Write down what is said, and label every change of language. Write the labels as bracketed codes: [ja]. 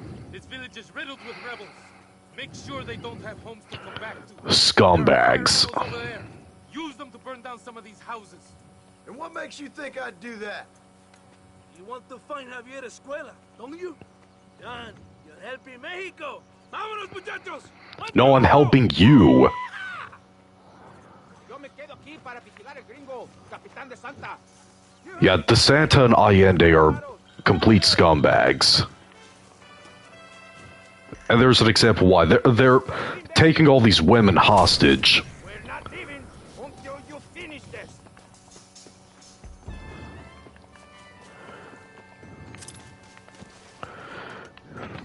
[en] This village is riddled with rebels. Make sure they don't have homes to come back to. Scumbags. There are fire drills over there. Use them to burn down some of these houses. And what makes you think I'd do that? You want to find Javier Escuela, don't you? John, you're helping Mexico. [es] Vámonos, muchachos. [en] No, I'm helping you. [es] Yo me quedo aquí para vigilar el gringo, Capitán de Santa. [en] Yeah, DeSanta and Allende are complete scumbags. And there's an example why. They're taking all these women hostage. We're not leaving until you finish this.